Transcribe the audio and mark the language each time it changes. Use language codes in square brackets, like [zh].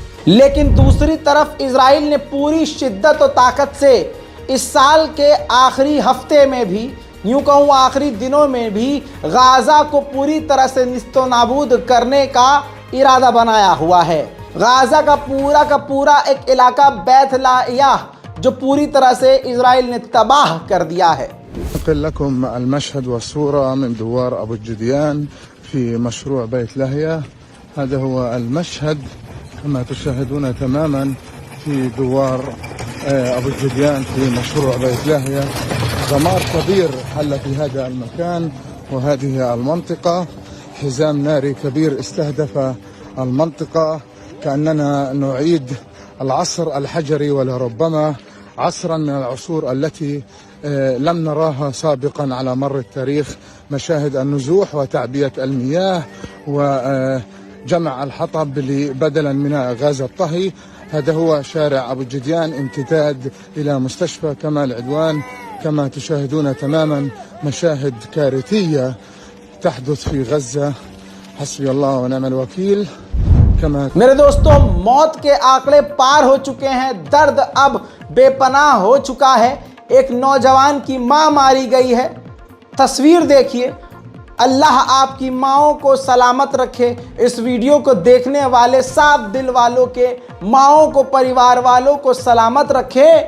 [hi] लेकिन दूसरी तरफ इज़राइल ने पूरी शिद्दत और ताकत से इस साल के आखिरी हफ्ते में भी, यूँ कहूँ आखिरी दिनों में भी, गाज़ा को पूरी तरह से निस्तो नाबूद करने का इरादा बनाया हुआ है। गाज़ा का पूरा एक इलाका बैत लाहिया जो पूरी तरह से इज़राइल ने तबाह कर दिया है। [ar] أنقل لكم المشهد والصورة من دوار أبو الجديان في مشروع بيت لاهيا. هذا هو المشهد كما تشاهدون تماما في دوار أبو الجديان في مشروع بيت لاهيا. دمار كبير حل في هذا المكان وهذه المنطقة. حزام ناري كبير استهدف المنطقة، كأننا نعيد العصر الحجري ولربما عصرا من العصور التي لم نراها سابقا على مر التاريخ. مشاهد النزوح وتعبئة المياه وجمع الحطب بدلا من غاز الطهي. هذا هو شارع أبو الجديان، امتداد إلى مستشفى كمال عدوان. كما تشاهدون تماما مشاهد كارثية تحدث في غزة. حسبي الله ونعم الوكيل. [hi] मेरे दोस्तों, मौत के आंकड़े पार हो चुके हैं, दर्द अब बेपनाह हो चुका है। एक नौजवान की मां मारी गई है। तस्वीर देखिए। अल्लाह आपकी माओं को सलामत रखे। इस वीडियो को देखने वाले साफ दिल वालों के माओं को, परिवार वालों को सलामत रखे।